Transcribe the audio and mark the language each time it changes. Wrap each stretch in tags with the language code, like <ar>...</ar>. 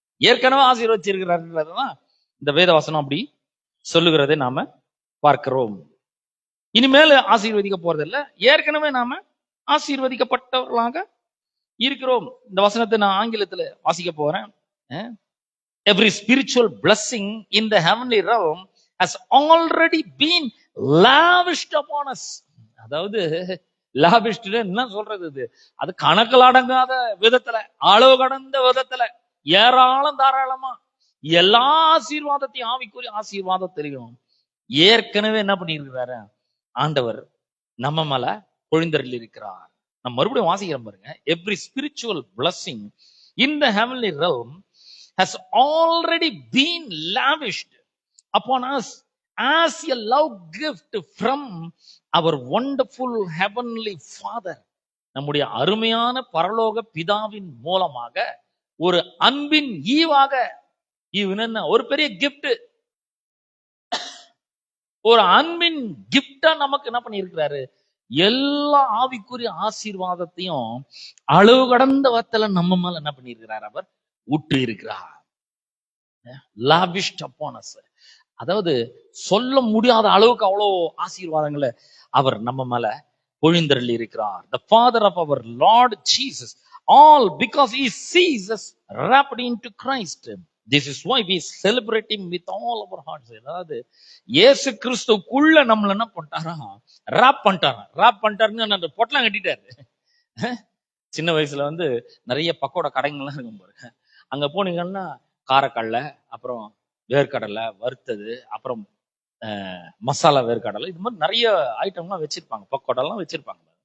<ta>ஏற்கனவே ஆசீர்வதிச்சிருக்கிறார்ன்றதுதான் இந்த வேத வசனம் அப்படி சொல்லுகிறதை நாம பார்க்கிறோம். இனிமேல் ஆசீர்வதிக்க போறதில்லை, ஏற்கனவே நாம ஆசீர்வதிக்கப்பட்டவர்களாக இருக்கிறோம். இந்த வசனத்தை நான் ஆங்கிலத்துல வாசிக்க போறேன்.</ta> <en>Every spiritual blessing in the heavenly realm has already been lavished upon us.</en> <ta>அதாவது லாவிஷ்ட் என்ன சொல்றது, இது அது கணக்கில் அடங்காத விதத்துல, அளவு கடந்த விதத்துல, ஏராளம் தாராளமா எல்லா ஆசீர்வாதத்தையும் ஆவிக்குரிய ஆசீர்வாதத்திலையும் ஏற்கனவே என்ன பண்ணியிருக்கிறாரு ஆண்டவர் நம்ம மேல பொழிந்தரில் இருக்கிறார். நம்ம மறுபடியும் வாசிக்கிறோம் பாருங்க.</ta> <en>Every spiritual blessing in the heavenly realm has already been lavished upon us as a love gift from our wonderful heavenly Father.</en> <ta>நம்முடைய அருமையான பரலோக பிதாவின் மூலமாக ஒரு அன்பின் ஈவாக, ஈவுன்னு ஒரு பெரிய கிஃப்ட், ஒரு அன்பின் கிஃப்டா நமக்கு என்ன பண்ணியிருக்கிறாரு, எல்லா ஆவிக்குரிய ஆசீர்வாதத்தையும் அளவு கடந்த வத்தல நம்ம மேல என்ன பண்ணியிருக்கிறார், அவர் ஊற்றி இருக்கிறார்.</ta> <en>lavished upon us.</en> <ta>அதாவது சொல்ல முடியாத அளவுக்கு அவ்வளோ ஆசீர்வாதங்களை அவர் நம்ம மேல பொழிந்தருளி இருக்கிறார்.</ta> <en>The Father of our Lord Jesus, all because he sees us wrapped into Christ. This is why we celebrate him with all our hearts.</en> <ta>அதாவது இயேசு கிறிஸ்துக்குள்ள நம்மள என்ன பண்ணிட்டாரா, ராப் பண்ணிட்டாருன்னு அந்த பொட்டலாம் கட்டிட்டாரு. சின்ன வயசுல வந்து நிறைய பக்கோட கடைங்கள்லாம் இருக்கும் பாருங்க. அங்க போனீங்கன்னா காரக்கடலை, அப்புறம் வேர்க்கடலை வறுத்தது, அப்புறம் மசாலா வேர்க்கடலை, இது மாதிரி நிறைய ஐட்டம்லாம் வச்சிருப்பாங்க, பக்கோடெல்லாம் வச்சிருப்பாங்க.</ta>